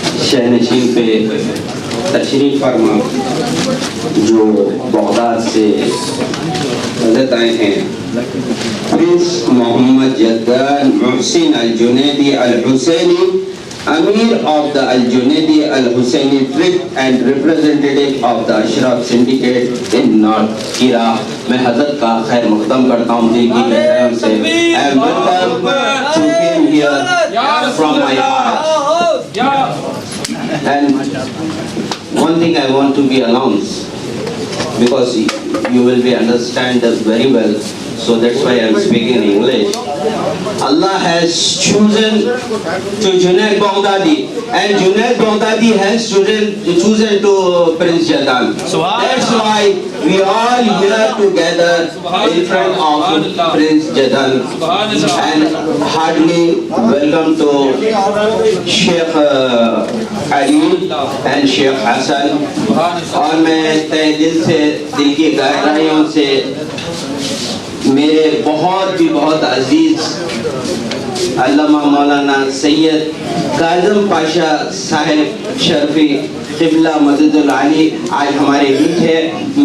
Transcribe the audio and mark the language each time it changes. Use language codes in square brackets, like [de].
[hi] शहनशीन पे तशरीफ फरमा जो बगदाद से हज़रत आए हैं [en] Prince Mohammed Jaddan Mohsin Al-Junaidi Al-Husseini Amir of the Al-Junaidi Al-Husseini Trip and representative of the Ashraf Syndicate in North Iraq. [hi] मैं हज़रत का खैर मुक़द्दम करता हूँ दिल की गहराइयों से [en] and welcome to came here from my heart. And one thing I want to be announced because you will be understand us very well, so that's why I am speaking in English. Allah has chosen to Junaid Baghdadi and Junaid Baghdadi has chosen to Prince Jaddan. That's why we are here together in front of Prince Jaddan and heartily welcome to Sheikh Ali and Sheikh Hassan. [hi] और मैं तहे दिल से दिल की गहराइयों से मेरे बहुत अजीज अल्लामा मौलाना सैयद काज़म पाशा साहिब शर्फी क़िबला मददुल आली आज हमारे बीच है।